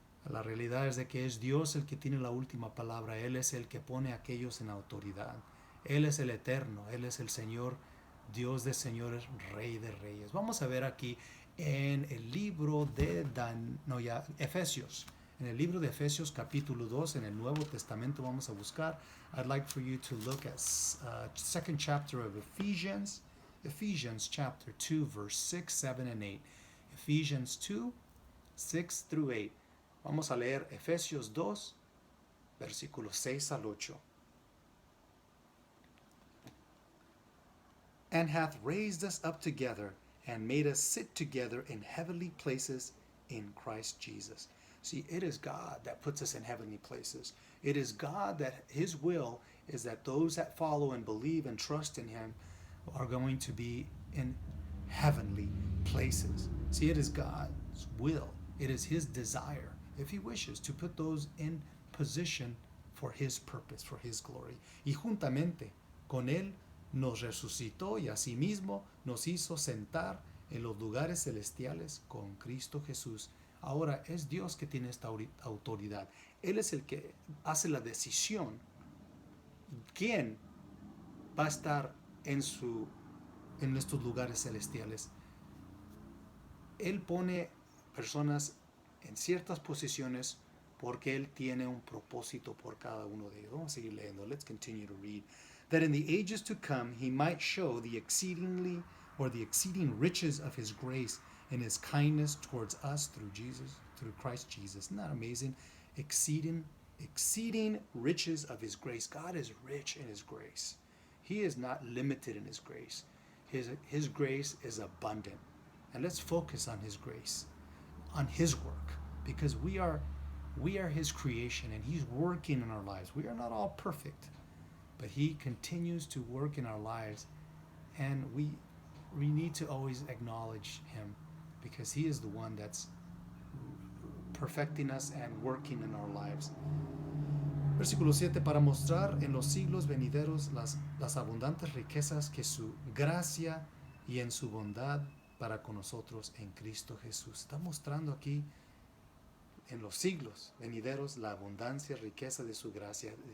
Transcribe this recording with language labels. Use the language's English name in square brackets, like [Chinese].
[Spanish] La realidad es de que es Dios el que tiene la última palabra. Él es el que pone a aquellos en autoridad. Él es el eterno, Él es el Señor, Dios de señores, Rey de reyes. Vamos a ver aquí en el libro de Efesios. En el libro de Efesios capítulo 2, en el Nuevo Testamento vamos a buscar. [English] I'd like for you to look at second chapter of Ephesians. Ephesians chapter 2, verse 6, 7, and 8. Ephesians 2, 6 through 8. [Spanish] Vamos a leer Efesios 2, versículos 6 al 8. [English] And hath raised us up together, and made us sit together in heavenly places in Christ Jesus. See, it is God that puts us in heavenly places. It is God that His will is that those that follow and believe and trust in Him are going to be in heavenly places. See, it is God's will. It is His desire, if He wishes, to put those in position for His purpose, for His glory. [Spanish] Y juntamente con Él nos resucitó y asimismo nos hizo sentar en los lugares celestiales con Cristo Jesús. Ahora es Dios que tiene esta autoridad. Él es el que hace la decisión. ¿Quién va a estar en estos lugares celestiales? Él pone personas en ciertas posiciones porque Él tiene un propósito por cada uno de ellos. Vamos a seguir leyendo. [English] Let's continue to read. That in the ages to come He might show the exceeding riches of His grace and His kindness towards us through Christ Jesus. Isn't that amazing? Exceeding riches of His grace. God is rich in His grace. He is not limited in His grace. His grace is abundant. And let's focus on His grace, on His work, because we are His creation and He's working in our lives. We are not all perfect, but He continues to work in our lives, and we need to always acknowledge Him, because He is the one that's perfecting us and working in our lives. [Spanish] Versículo 7, para mostrar en los siglos venideros las abundantes riquezas que su gracia y en su bondad para con nosotros en Cristo Jesús. Está mostrando aquí en los siglos venideros la abundancia, riqueza de su gracia.